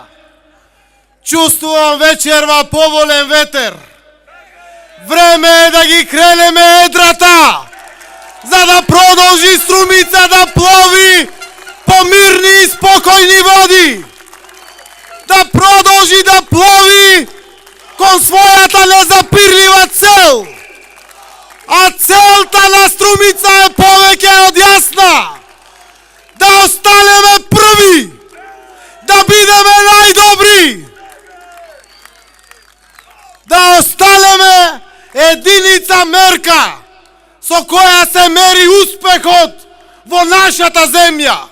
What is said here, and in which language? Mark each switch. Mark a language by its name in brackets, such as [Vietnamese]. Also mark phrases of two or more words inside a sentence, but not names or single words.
[Macedonian] Чуствујем вечерва поволен ветер. Време је да ги кренеме едрата, за да продолжи Струмица да плови по мирни и спокојни води. Да продолжи да плови кон својата незапирлива цел. А целта на Strumica е повеќе од јасна. Да останеме први, да бидеме најдобри, да останеме единица мерка со која се мери успехот во нашата земја.